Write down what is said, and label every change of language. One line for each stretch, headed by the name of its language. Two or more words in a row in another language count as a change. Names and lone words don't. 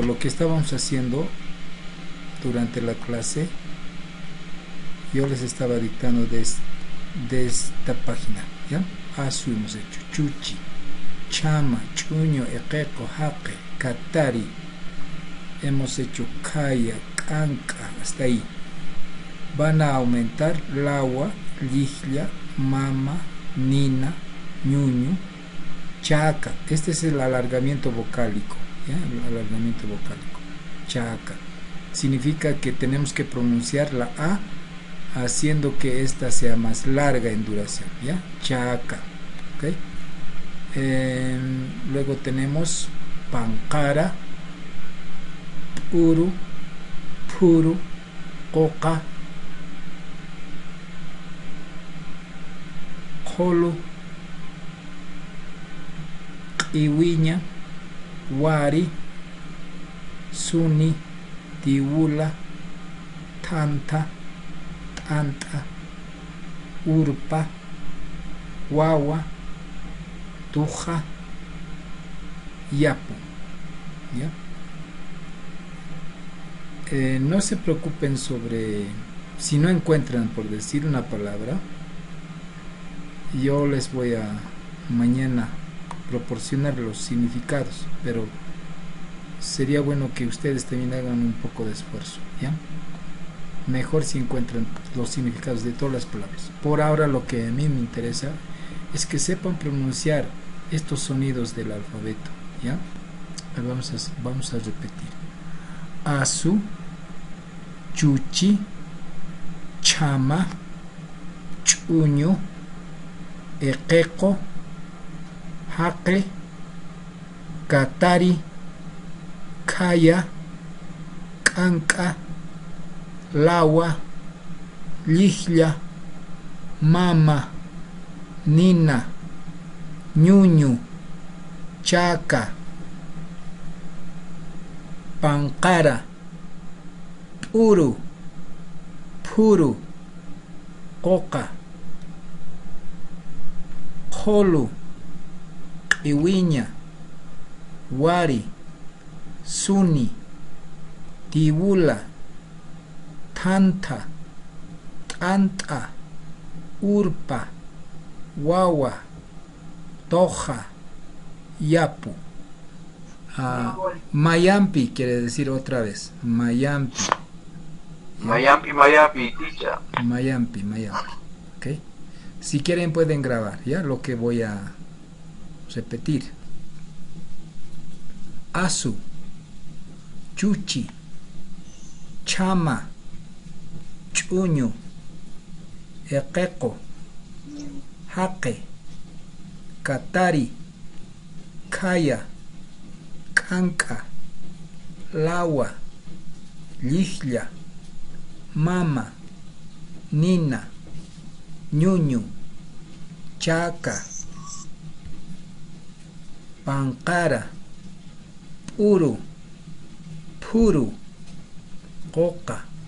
Spanish: Lo que estábamos haciendo durante la clase, yo les estaba dictando de esta página, ¿ya?
Aymara: Asu
Spanish: hemos hecho,
Aymara: chuchi, chama, chuño, equeco, jaque, katari,
Spanish: hemos hecho
Aymara: kaya, canca,
Spanish: hasta ahí. Van a aumentar lawa,
Aymara: liglia, mama, nina, ñuñu,
Spanish: chaca. Este es el alargamiento vocálico, ¿ya? El alargamiento vocálico, chaca. Significa que tenemos que pronunciar la A haciendo que esta sea más larga en duración, ¿ya?
Aymara: Chaca, ¿ok?
Spanish: Luego tenemos
Aymara: pancara, puru, puru, coca, jolu, iwiña, wari, suni, tiwula, tanta, tanta, urpa, wawa, tuja, yapu,
Spanish: ¿ya? No se preocupen sobre si no encuentran, por decir una palabra. Yo les voy a mañana proporcionar los significados, pero sería bueno que ustedes también hagan un poco de esfuerzo, ¿ya? Mejor si encuentran los significados de todas las palabras. Por ahora lo que a mí me interesa es que sepan pronunciar estos sonidos del alfabeto, ¿ya? Vamos a repetir.
Aymara: Asu, chuchi, chama, chuño, equeco, jaque, katari, kaya, canca, lawa, liglia, mama, nina, ñuñu, chaca, pancara, puru, puru, coca, jolu, iwiña, wari, suni, tiwula, tanta, tanta, urpa, wawa, toja, yapu.
Spanish: Mayampi quiere decir otra vez. Mayampi.
Aymara: Mayampi, Mayampi, teacher. Mayampi, Mayampi.
Spanish: ¿Ok? Si quieren pueden grabar, ¿ya? Lo que voy a repetir. Asu,
Aymara: chuchi, chama, chuño, equeco, jaque, katari, kaya, canca, lawa, liglia, mama, nina, ñuñu, chaca, pancara, puru, puru, coca,